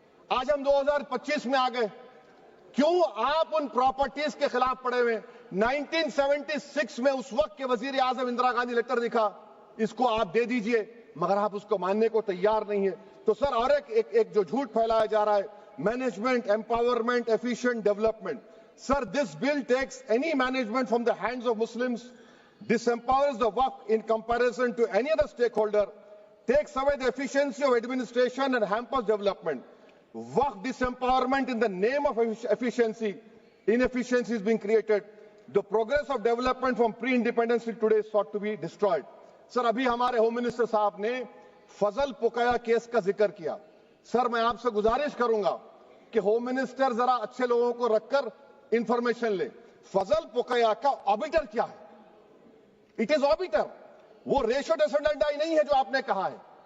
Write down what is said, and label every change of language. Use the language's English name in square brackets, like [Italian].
[Hindi] आज हम 2025 में आ गए, क्यों आप उन प्रॉपर्टीज के खिलाफ पड़े हुए? 1976 में उस वक्त के वजीर आजम इंदिरा गांधी लेटर लिखा, इसको आप दे दीजिए, मगर आप उसको मानने को तैयार नहीं है। तो सर और एक जो झूठ फैलाया जा रहा है, management empowerment efficient development. [English] Sir this bill takes any management from the hands of Muslims, disempowers the waqf in comparison to any other stakeholder, takes away the efficiency of administration and hampers development. Waqf disempowerment in the name of efficiency, inefficiency is being created. The progress of development from pre-independence till today is sought to be destroyed. [Hindi] Sir अभी हमारे home minister साहब ने फजल पुकाया case का जिक्र किया। Sir मैं आपसे गुजारिश करूंगा कि होम मिनिस्टर जरा अच्छे लोगों को रखकर इंफॉर्मेशन ले। फजल पुकाया का ऑबिटर क्या है? [English] it is orbiter, [Hindi] वो रेशियो डिसेंडेंटाई नहीं है जो आपने कहा है।